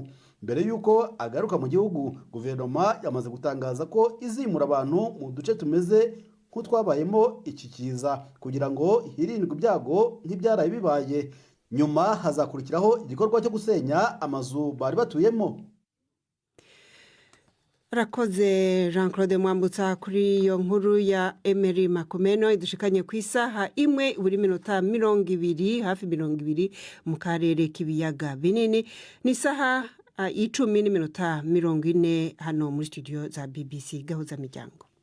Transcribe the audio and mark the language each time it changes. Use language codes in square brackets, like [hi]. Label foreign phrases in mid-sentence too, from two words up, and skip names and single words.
[rw] Mbere yuko agaruka mu gihugu, guverinoma yamaze gutangaza ko izimura abantu mu duce tumeze nk'utwabayemo iki kiza kugira ngo hirindwe ibyago nk'ibyaraye bibaye. Nyuma hazakurikiraho igikorwa cyo gusenya amazu bari batuyemo. [rn] Rakoze Jean-Claude Mwambutsa kuri iyo nkuru ya Emery Makomeno idushikanye ku isaha imwe buri minota 20 hafi 20 mu karere k'ibiyaga binini. Ni isaha 10 n'iminota 40 hano muri studio za BBC Gahuzamiryango.